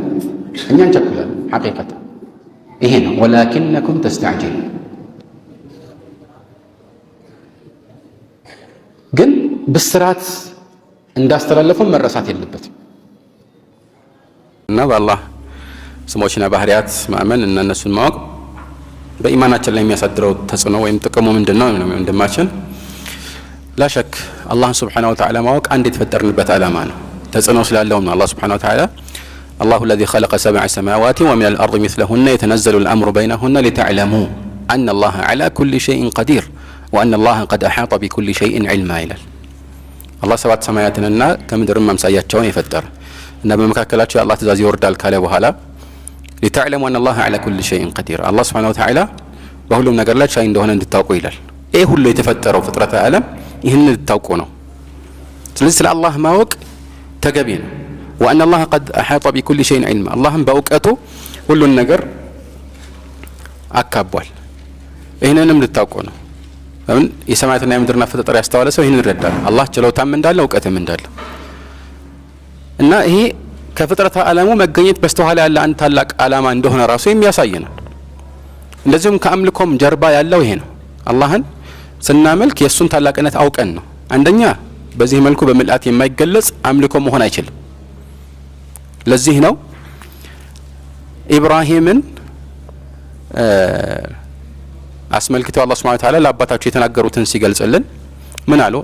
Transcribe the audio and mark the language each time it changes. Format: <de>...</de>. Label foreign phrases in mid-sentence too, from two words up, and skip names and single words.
<am>እኛ እንቸኩላለን ሐቂቀት ይሄ ነው።</am> <ar>ولكنكم تستعجلون</ar> <am>ግን ብስራት እንዳስተላለፈው መረሳት የለበትም እና በአላህ ስሞችና ባህሪያት ማመን እና እነሱን ማወቅ በኢማናችን ላይ የሚያሳድረው ተጽዕኖ ወይም ጥቅሙ ምንድነው? ወንድማችን ላሸክ አላህን</am> <ar>سبحانه وتعالى</ar> <am>ማወቅ አንድ የተፈጠርንበት ዓላማ ነው። ተጽዕኖ ስላለውም ነው።</am> <ar>الله سبحانه وتعالى الله الذي خلق 7 سماوات ومن الأرض مثلهن يتنزل الأمر بينهن لتعلموا أن الله على كل شيء قدير وأن الله قد أحاط بكل شيء علما ይላል።</ar> <am>አላህ 7 ሰማያትንና ከምድርም አምሳያቸውን የፈጠረ እና በመካከላቸው የአላህ ትእዛዝ ይወርዳል ካለ በኋላ</am> <ar>لتعلموا أن الله على كل شيء قدير الله سبحانه وتعالى</ar> <am>በሁሉም ነገር ላይ ቻይ እንደሆነ እንድታውቁ ይላል። ይሄ ሁሉ የተፈጠረው ፍጥረተ ዓለም ይህን እንድታውቁ ነው። ስለዚህ ስለ አላህ ማወቅ ተገቢ ነው።</am> <ar>وأن الله قد أحاط بكل شيء علما اللهم</ar> <am>በእውቀቱ ሁሉን ነገር አካቧል። ይህንንም ልታውቁ ነው። ለምን የሰማያትና የምድርን አፈጣጠር ያስተዋለ ሰው ይህንን ይረዳል። አላህ ችሎታም እንዳለ እውቀትም እንዳለ እና ይሄ ከፍጥረተ ዓለሙ መገኘት በስተኋላ ያለ አንድ ታላቅ ዓላማ እንደሆነ ራሱ የሚያሳይ ነው። እንደዚሁም ከአምልኮም ጀርባ ያለው ይሄ ነው። አላህን ስናመልክ የእሱን ታላቅነት አውቀን ነው። አንደኛ በዚህ መልኩ በምልአት የማይገለጽ አምልኮ መሆን አይችልም። ለዚህ ነው ኢብራሂምን አስመልክተው</am> <ar>الله سبحانه وتعالى</ar> <am>ለአባታቸው የተናገሩትን ሲገልጽልን ምን አሉ?</am>